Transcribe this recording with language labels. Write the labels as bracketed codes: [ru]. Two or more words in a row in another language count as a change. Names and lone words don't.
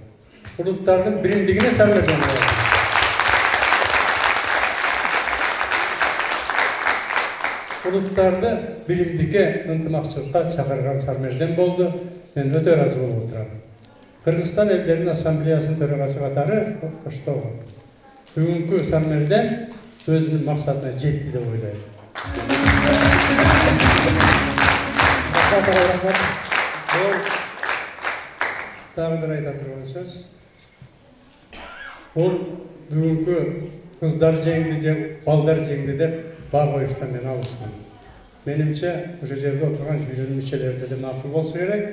[ky] Улуттардын биримдигине сармердени болду. Улуттарды биримдикке, ынтымакчылыкка чакырган сармерден болду. Мен өтө ыраазы болуп отурам. Кыргызстан элдеринин ассамблеясынын төрагасы катары коштогон. Бүгүнкү сармерден өзүнүн максатына жетти деп ойлойм. [kk] Ол тағы бір айта тұрған сөз. Ол бүгінгі қыздар жеңді, балдар жеңді деп бар қойыштан мен алыстым. Менімше, осы жерде отырған жүйенің мүшелері де мақұл болса керек.